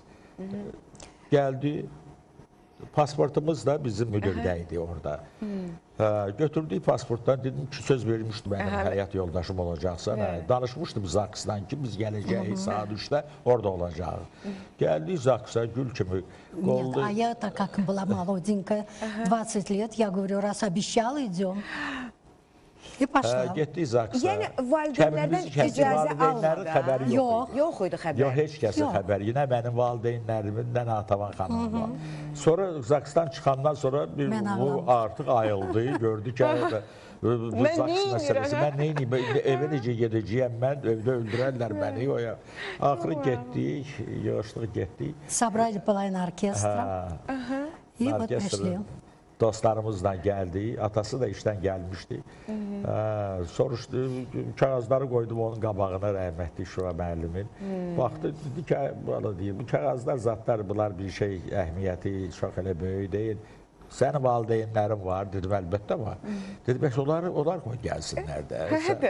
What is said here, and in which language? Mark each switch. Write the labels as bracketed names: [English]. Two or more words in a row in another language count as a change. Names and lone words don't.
[Azerbaijani] Gəldi, pasportumuz da bizim müdürdəydi orada. Götürdük pasportdan, dedim ki, söz vermişdim mənim həyat yoldaşım olacaqsan. Danışmışdım Zaksdan ki, biz gələcəyik saat 3'də orada olacaq. Gəldik Zaksa, gül kimi qoldu. [Russian] А я, так как была молоденькая, 20 лет, я говорю, раз обещал, идем. И пошла. [Azerbaijani] Getdik Zaksa. Yəni valideynlərdən icazə Valideynlərin almadan. xəbəri yox idi. Yox idi xəbər. Yox, heç kəsin xəbəri. Nə mənim valideynlərimin, nə Natavan xanımın. Sonra Zaksdan çıxandan sonra bu artıq ayıldı, gördü ki, bu Zaks məsələsi. Mən neyniyim, evə necə gedəcəyəm, mən evdə öldürərlər məni. Axırı getdik, yığışdıq getdik. [Russian] Собрали половину оркестра. И вот пришли. [Azerbaijani] Dostlarımızla gəldi, atası da işdən gəlmişdi. Soruşdu, kağızları qoydum onun qabağına, rəhmətli Şura müəllimin. Baxdı, dedi ki, bu kağızlar, zatlar, bunlar bir şey, əhmiyyəti çox elə böyük deyil. Sənin valideynlərin var, dedim, əlbəttə var. Dedi, bəs onlar qoy gəlsinlər də.